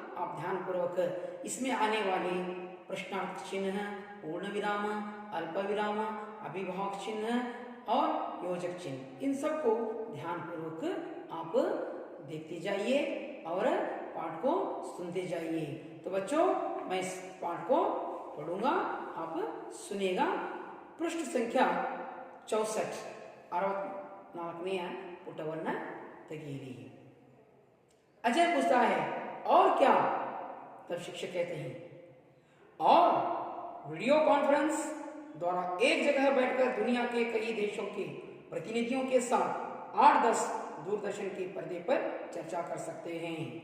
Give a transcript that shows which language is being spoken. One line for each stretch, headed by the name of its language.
Hindi: आप ध्यानपूर्वक इसमें आने वाले प्रश्नार्थ चिन्ह, पूर्ण विराम, अल्प विराम, अभिभावक चिन्ह और योजक चिन्ह, इन सबको ध्यानपूर्वक आप देखते जाइए और पाठ को सुनते जाइए. तो बच्चों मैं इस पाठ को पढ़ूंगा, आप सुनिएगा. पृष्ठ संख्या 64
Kannada: 64ನೇ ಪುಟವನ್ನು ತೆಗೆಯಿರಿ.
Hindi: अजय पूछता है और क्या? तब शिक्षक कहते हैं और वीडियो कॉन्फ्रेंस द्वारा एक जगह बैठकर दुनिया के कई देशों के प्रतिनिधियों के साथ 8-10 दूरदर्शन के पर्दे पर चर्चा कर सकते हैं.